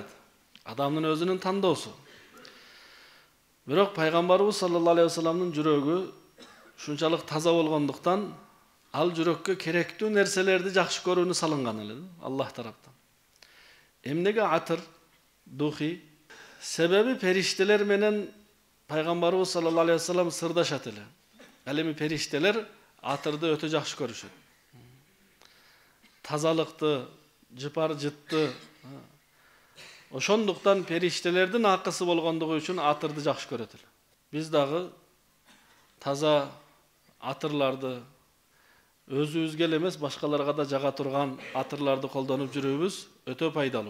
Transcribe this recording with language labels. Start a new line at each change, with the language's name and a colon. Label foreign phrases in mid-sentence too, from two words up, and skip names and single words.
Kyrgyz: Адамдын өзүнүн тандоосу. Бирок Пайгамбарыбыз
Arabic: صلى الله عليه وسلم
Kyrgyz: жүрөгү шунчалык таза болгондуктан ал жүрөккө керектүү нерселерди жакшы көрүүнү салынган эле Аллах тараптан. Эмнеге атыр, духи? Себеби периштелер менен Пайгамбарыбыз
Arabic: صلى الله عليه وسلم
Kyrgyz: сырдашат эле. Ал эми периштелер атырды өтө жакшы көрүшөт. Тазалыкты, жыпар жытты. Ошондуктан периштелердин акысы болгондугу үчүн атырды жакшы көрөт эле. Биз дагы таза атырларды өзүбүзгө эле эмес, башкаларга да жага турган атырларды колдонуп жүрүүбүз өтө пайдалуу.